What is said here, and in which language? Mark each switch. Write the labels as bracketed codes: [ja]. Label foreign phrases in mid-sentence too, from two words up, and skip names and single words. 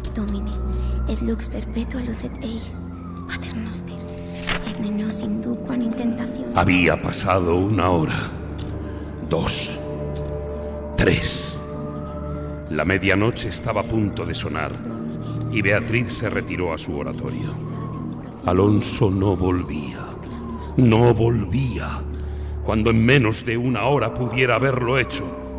[la] Domine, et lux perpetua lucet eis, Pater noster, et ne nos induquam in tentationem. [es] Había pasado 1 hora, 2, 3. La medianoche estaba a punto de sonar y Beatriz se retiró a su oratorio. Alonso no volvía, no volvía, cuando en menos de 1 hora pudiera haberlo hecho.